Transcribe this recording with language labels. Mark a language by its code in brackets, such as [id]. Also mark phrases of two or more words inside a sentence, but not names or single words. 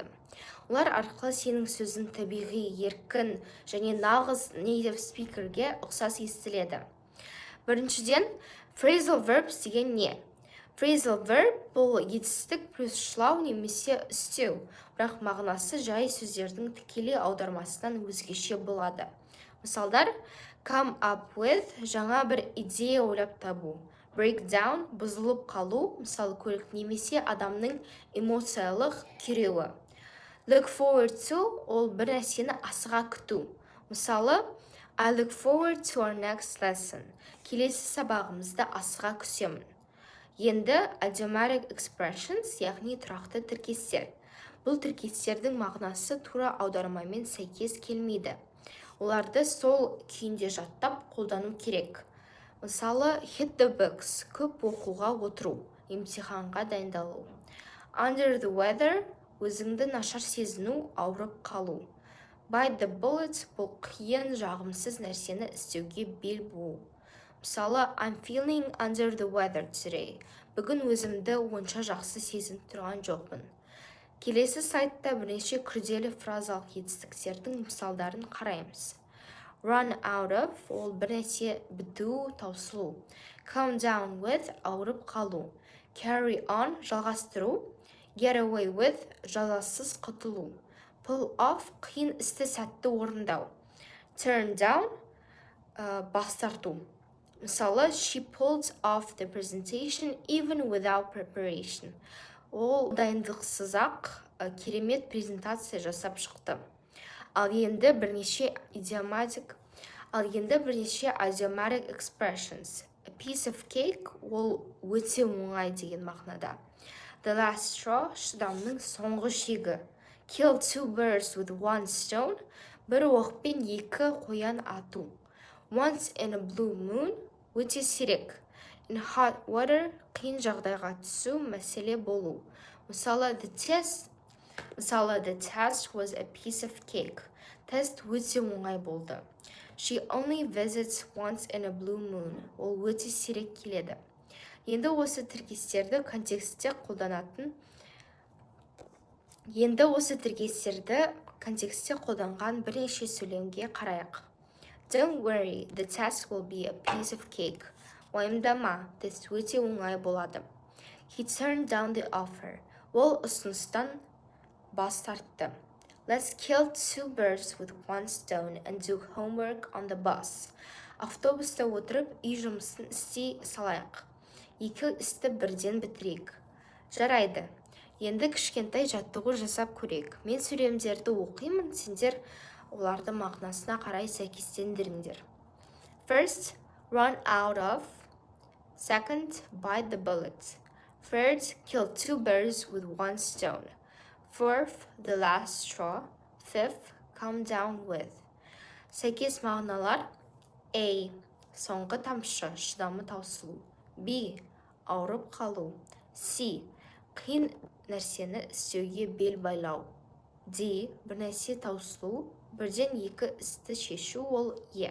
[kk] Олар арқылы сенің сөзің табиғи, еркін және нағыз [en] native speakerге [kk] ұқсас естіледі. Біріншіден, [en] phrasal verbs [kk] деген не? [en] Phrasal verb [kk] бұл етістік плюс шылау немесе үстеу, бірақ мағынасы жай сөздердің тікелей аудармасынан өзгеше болады. Мысалдар, [en] come up with [kk] жаңа бір идея ойлап табу. [en] Break down [kk] бұзылып қалу, мысалы көлік немесе адамның эмоциялық күйреуі. [en] Look forward to [kk] ол бір нәрсені асыға күту. Мысалы, [en] I look forward to our next lesson. [kk] Келесі сабағымызды асыға күтемін. Енді [en] idiomatic expressions, [kk] яғни тұрақты тіркестер. Бұл тіркестердің мағынасы тура аудармамен сәйкес келмейді. Оларды сол күйінде жаттап қолдану керек. Мысалы, [en] hit the books, [kk] көп оқуға отыру, емтиханға дайындалу. [en] Under the weather, [kk] өзіңді нашар сезіну, ауырып қалу. [en] Bite the bullet, [kk] бұл қиын жағымсыз нәрсені істеуге бел буу. Мысалы, [en] I'm feeling under the weather today. [kk] Бүгін өзімді онша жақсы сезініп тұрған жоқпын. Келесі сайтта бірнеше күрделі фразалық жетістіктердің мысалдарын қараймыз. [en] Run out of, [kk] ол бір нәрсе біту, таусылу. [en] Come down with, [kk] ауырып қалу. [en] Carry on, жалғастыру. Get away with, [kk] жазасыз құтылу. [en] Pull off, [kk] қиын істі сәтті орындау. [en] Turn down, [kk] бас тарту. Мысалы, [en] she pulled off the presentation even without preparation. [kk] Ол дайындықсыз-ақ керемет презентация жасап шықты. Ал енді бірнеше [en] idiomatic expressions. A piece of cake, [kk] ол өте оңай деген мағынада. [en] The last straw, [kk] шыдамның соңғы шегі. [en] Kill two birds with one stone, [kk] бір оқпен екі қоян ату. [en] Once in a blue moon, [kk] өте сирек. [en] In hot water, [kk] қиын жағдайға түсу, мәселе болу. Мысалы, [en] the test was a piece of cake. [kk] Тест өте оңай болды. [en] She only visits once in a blue moon. [kk] Ол өте сирек келеді. Енді осы тіркестерді контекстте қолданған бірнеше сөйлемге қарайық. [en] Don't worry, the test will be a piece of cake. [kk] Уайымдама, тест өте оңай болады. [en] He turned down the offer. [kk] Ол ұсыныстан бас тартты. [en] Let's kill two birds with one stone and do homework on the bus. [kk] Автобуста отырып, үй жұмысын істей салайық. Екі істі бірден бітірейік. Жарайды. Енді кішкентай жаттығу жасап көрейік. Мен сөйлемдерді оқимын, сендер оларды мағынасына қарай сәйкестендіріңдер. [en] First, run out of. Second, bite the bullet. Third, kill two birds with one stone. Fourth, the last straw. Fifth, come down with. [kk] Сәйкес мағыналар: A. Соңғы тамшы, шыдамы таусылу. B. Ауырып қалу. C. Қиын нәрсені істеуге бел байлау. D. Бір нәрсе таусылу, бірден екі істі шешу, ол E.